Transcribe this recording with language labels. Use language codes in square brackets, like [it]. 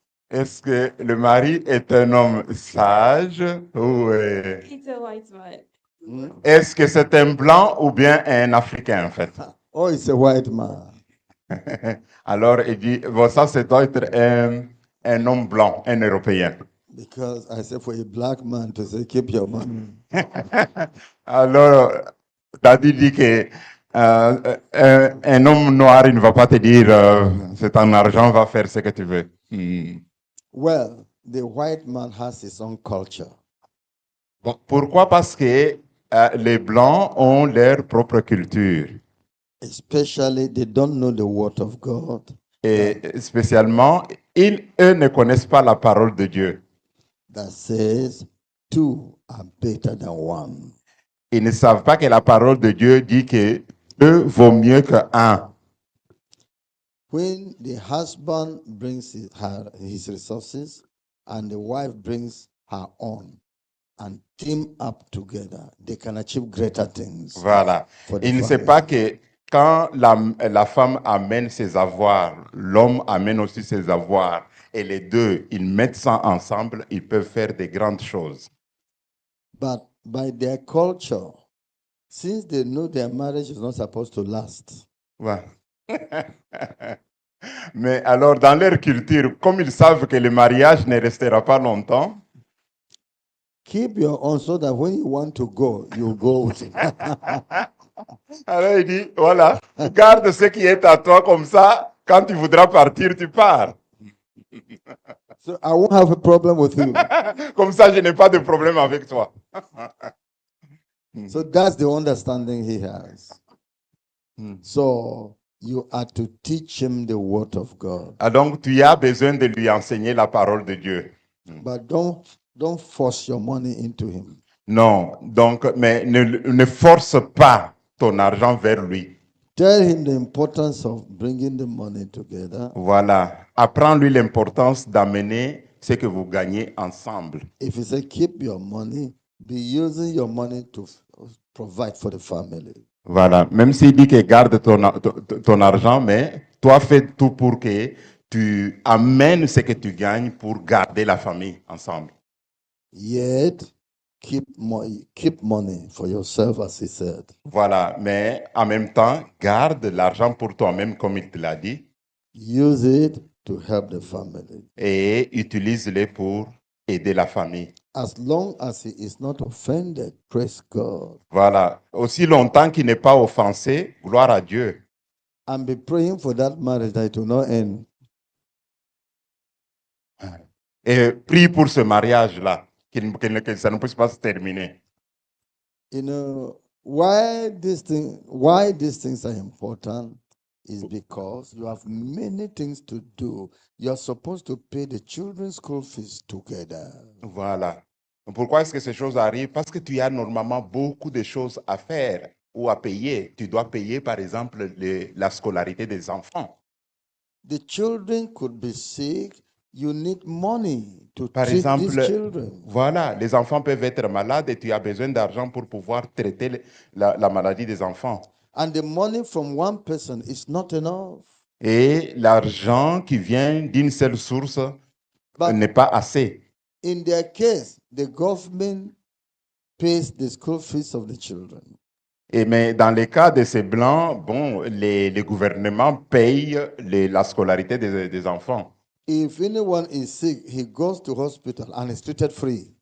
[fr] Est-ce que le mari est un homme sage ou [en] It's a white man. [fr] est-ce que c'est un blanc ou bien un africain en fait? [en] Oh, it's a white man. [fr] Alors il dit, bon, ça doit être un homme blanc, un européen. [en] Because I said for a black man to say, keep your money. [fr] Alors, Daddy dit que un homme noir, il ne va pas te dire, c'est ton argent, va faire ce que tu veux. [en] Well, the white man has his own culture. [fr] Bon, pourquoi? Parce que les blancs ont leur propre culture. [en] Especially, they don't know the word of God. [fr] Et spécialement, eux ne connaissent pas la parole de Dieu. [en] That says two are better than one. [fr] Ils ne savent pas que la parole de Dieu dit que deux vaut mieux que un. [en] When the husband brings his resources and the wife brings her own and team up together, they can achieve greater things. [fr] Voilà. [en] For the [fr] Il ne sait [en] family. [fr] pas que quand la femme amène ses avoirs, l'homme amène aussi ses avoirs, et les deux, ils mettent ça ensemble, ils peuvent faire de grandes choses. [en] But by their culture, since they know their marriage is not supposed to last, [fr] Ouais. Mais alors, dans leur culture, comme ils savent que le mariage ne restera pas longtemps, [en] keep your own so that when you want to go, you go with it. [fr] alors il dit, voilà, garde ce qui est à toi comme ça, quand tu voudras partir, tu pars. [en] So I won't have a problem with you. [fr] Comme ça, je n'ai pas de problème avec toi. [en] So that's the understanding he has. Mm. So you are to teach him the word of God. [fr] Ah, donc, tu as besoin de lui enseigner la parole de Dieu. [en] But don't force your money into him. [fr] Non, donc, mais ne force pas ton argent vers lui. [en] Tell him the importance of bringing the money together. [fr] Voilà. Apprends-lui l'importance d'amener ce que vous gagnez ensemble. [en] If you say keep your money, be using your money to provide for the family. [fr] Voilà. Même s'il dit que garde ton argent, mais toi fais tout pour que tu amènes ce que tu gagnes pour garder la famille ensemble. [en] Yet keep money for yourself, as he said. [fr] Voilà. Mais en même temps, garde l'argent pour toi-même, comme il te l'a dit, [en] Use it to help the family. [fr] et utilise-les pour aider la famille. [en] As long as he is not offended, praise God. [fr] Voilà. Aussi longtemps qu'il n'est pas offensé, gloire à Dieu. [en] and be praying for that marriage that it will not end. [fr] Et prie pour ce mariage-là, que ça ne puisse pas se terminer. [en] You know, why these things are important is because you have many things to do. You're supposed to pay the children's school fees together. [fr] Voilà. Pourquoi est-ce que ces choses arrivent? Parce que tu as normalement beaucoup de choses à faire ou à payer. Tu dois payer, par exemple, la scolarité des enfants. [en] The children could be sick. You need money to [fr] Par [en] treat these [fr] exemple, [en] children. [fr] voilà, les enfants peuvent être malades et tu as besoin d'argent pour pouvoir traiter la maladie des enfants. [en] And the money from one person is not enough. [fr] Et l'argent qui vient d'une seule source [en] But [fr] n'est pas assez. [en] in their case, the government pays the school fees of the children. [fr] Mais dans le cas de ces blancs, bon, les gouvernements payent la scolarité des enfants. [en] If anyone is sick, he goes to hospital and is treated free.